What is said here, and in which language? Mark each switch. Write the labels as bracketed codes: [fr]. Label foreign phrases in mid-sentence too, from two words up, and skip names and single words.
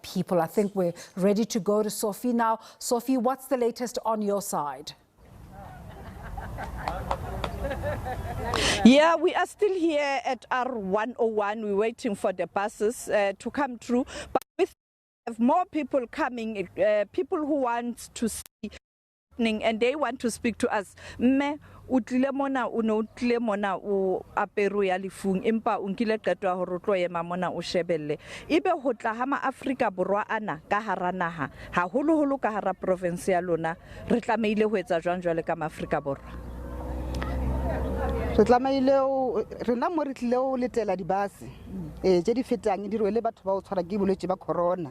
[en] I think we're ready to go to Sophie now. Sophie, what's the latest on your side? Yeah, we are still here at R101. We're waiting for the buses to come through. But we have more people coming, people who want to see and they want to speak to us. [st] Me utlile mona o no utlile mona o apero ya lefung empa o nkile qeto ya hore o tlo ema mona o shebelle ebe ho tla ha maAfrika borwa ana ka hara naha haholoholo ka hara province ya lona re tlameile ho etsa jwang jwale ka maAfrika borwa re tlameile rena mo re tlile o letela dibase tse di fetang di rwele batho ba o tshwara ke bolwetse ba corona